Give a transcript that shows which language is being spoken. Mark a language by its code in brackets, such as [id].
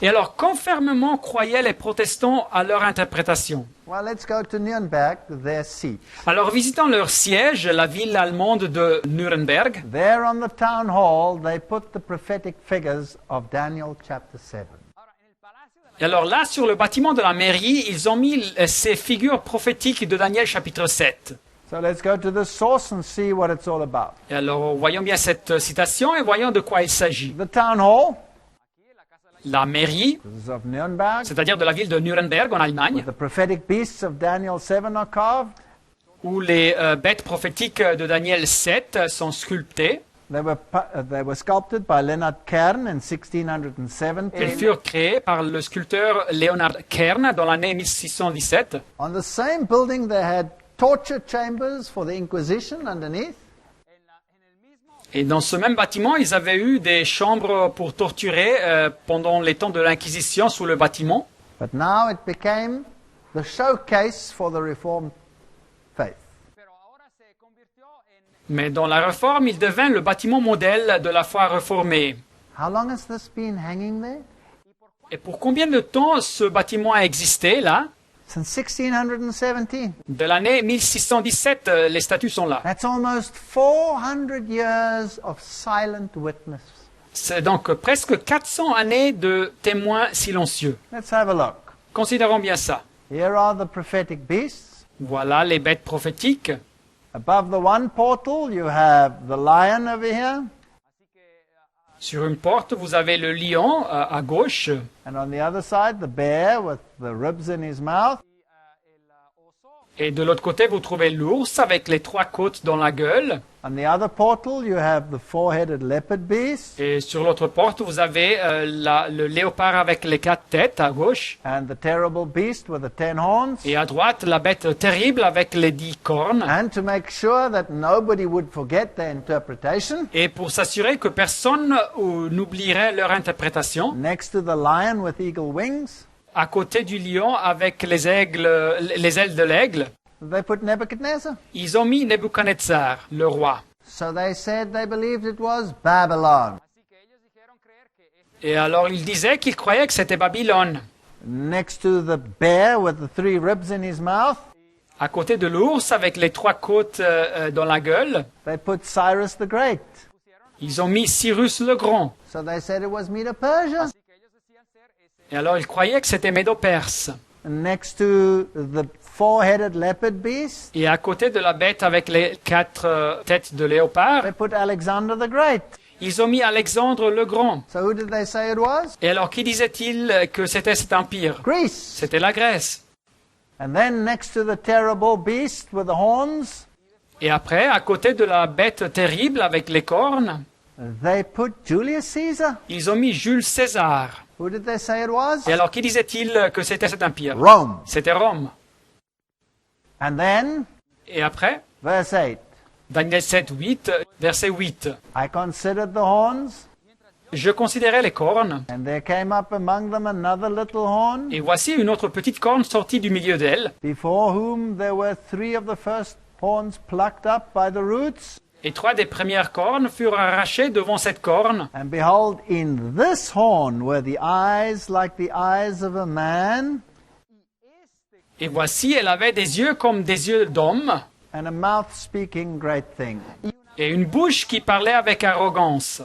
[fr] Et alors, quand fermement croyaient les protestants à leur interprétation? [en] Well, let's go to Nuremberg, their seat. [fr] Alors, visitant leur siège, la ville allemande de Nuremberg, [en] There on the town hall, they put the prophetic figures of Daniel chapter 7. [fr] et alors là, sur le bâtiment de la mairie, ils ont mis ces figures prophétiques de Daniel chapitre 7. [en] So let's go to the source and see what it's all about. [fr] Et alors, voyons bien cette citation et voyons de quoi il s'agit. [en] The town hall, [fr] La mairie, [en] this is of Nuremberg, [fr] c'est-à-dire de la ville de Nuremberg en Allemagne, [en] the prophetic beasts of Daniel 7 are carved. [fr] où les bêtes prophétiques de Daniel 7 sont sculptées. [en] They were sculpted by Leonard Kern in 1670. [fr] Elles furent créées par le sculpteur Leonard Kern dans l'année 1617. [en] On the same building, they had torture chambers for the Inquisition underneath. [fr] Et dans ce même bâtiment, ils avaient eu des chambres pour torturer pendant les temps de l'Inquisition sous le bâtiment. [en] But now it became the showcase for the Reformed faith. [fr] Mais dans la Réforme, il devint le bâtiment modèle de la foi réformée. [en] How long has this been hanging there? [fr] Et pour combien de temps ce bâtiment a existé là? [en] Since 1617. [fr] De l'année 1617, les statues sont là. [en] That's almost 400 years of silent witness. [fr] C'est donc presque 400 années de témoins silencieux. [en] Let's have a look. [fr] Considérons bien ça. [en] Here are the prophetic beasts. [fr] Voilà les bêtes prophétiques. [en] Above the one portal, you have the lion over here. [fr] Sur une porte, vous avez le lion à gauche. [en] And on the other side, the bear with the ribs in his mouth. [fr] Et de l'autre côté, vous trouvez l'ours avec les 3 côtes dans la gueule. [en] On the other portal, you have the four-headed leopard beast. [fr] Et sur l'autre porte, vous avez le léopard avec les 4 têtes à gauche. [en] And the terrible beast with the 10 horns. [fr] Et à droite, la bête terrible avec les 10 cornes. [en] And to make sure that nobody would forget their interpretation, [fr] Et pour s'assurer que personne n'oublierait leur interprétation, [en] next to the lion with eagle wings, [fr] à côté du lion avec les ailes de l'aigle, [en] they put Nebuchadnezzar. [fr] ils ont mis Nebuchadnezzar, le roi. [en] So they said they believed it was Babylon. [fr] Et alors ils disaient qu'ils croyaient que c'était Babylone. [en] Next to the bear with the 3 ribs in his mouth, [fr] À côté de l'ours avec les 3 côtes dans la gueule, [en] they put Cyrus the Great. [fr] ils ont mis Cyrus le Grand. [en] So they said it was Medo-Persia. [fr] Et alors ils croyaient que c'était Médo-Perse. [en] Next to the four-headed leopard beast, [fr] Et à côté de la bête avec les 4 têtes de léopard, [en] they put Alexander the Great. [fr] ils ont mis Alexandre le Grand. [en] So who did they say it was? [fr] Et alors qui disait-il que c'était cet empire? [en] Greece. [fr] C'était la Grèce. [en] And then next to the terrible beast with the horns, [fr] Et après, à côté de la bête terrible avec les cornes, [en] they put Julius Caesar. [fr] ils ont mis Jules César. [en] Who did they say it was? [fr] Et alors qui disait-il que c'était cet empire? [en] Rome. [fr] C'était Rome. [en] And then, [fr] Et après, [en] verse 8, [fr] Daniel 7, 8, verset 8. [en] I considered the horns, [fr] Je considérais les cornes, [en] and there came up among them another little horn, [fr] et voici une autre petite corne sortie du milieu d'elle, [en] before whom there were 3 of the first horns plucked up by the roots. [fr] et 3 des premières cornes furent arrachées devant cette corne. [en] And behold, in this horn were the eyes like the eyes of a man, [fr] Et voici, elle avait des yeux comme des yeux d'homme, [en] and a mouth speaking great things. [fr] et une bouche qui parlait avec arrogance.